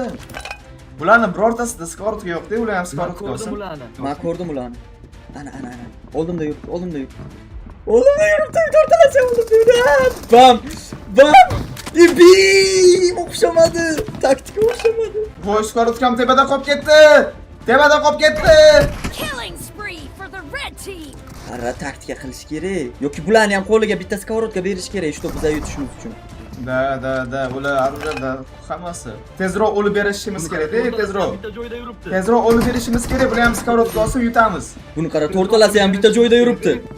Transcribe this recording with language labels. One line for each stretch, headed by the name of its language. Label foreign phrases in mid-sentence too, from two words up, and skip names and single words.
Uzbek: Bularni birortasida skorotka yo'q-da, ular ham skorotka olsin. Men ko'rdim ularni. Ana. Oldimda yuribdi. Oldimda yuribdi, to'rtalasi oldimda. Bam. Ibi o'xshamadi. Taktika o'xshamadi. Voy, skorotkam tepada qolib ketdi.
English: Killing spree for the red team.
Uzbek: Qara taktika qilish kerak. Yoki bularni ham qo'liga bitta skorotka berish kerak, shu biza yutishimiz uchun. Da, ular arurada hammasi. Tezroq olib berishimiz kerak-da, tezroq. Bitta joyda yuribdi. Tezroq olib berishimiz kerak, bular ham skorotka olsa yutamiz. Buni qara, to'rtalasi ham bitta joyda yuribdi.